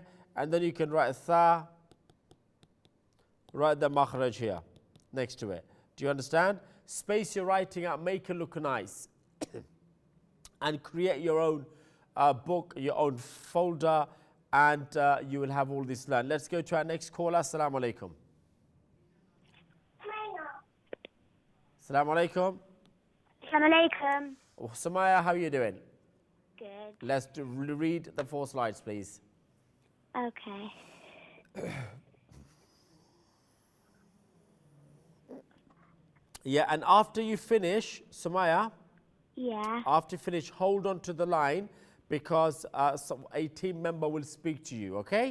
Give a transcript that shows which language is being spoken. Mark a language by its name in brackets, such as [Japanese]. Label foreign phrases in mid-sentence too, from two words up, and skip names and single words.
[English] And then you can write tha, write the makhraj here, next to it. Do you understand? Space your writing out, make it look nice. And create your own book, your own folder, and you will have all this learned. Let's go to our next caller. [Arabic] Assalamu alaikum. Assalamu alaikum. Assalamu alaikum. [English] Oh, Samaya, how are you doing? Good. Let's read the 4 slides, please. Okay. Yeah, and after you finish, Samaya, Yeah. after you finish, hold on to the line because a team member will speak to you, okay?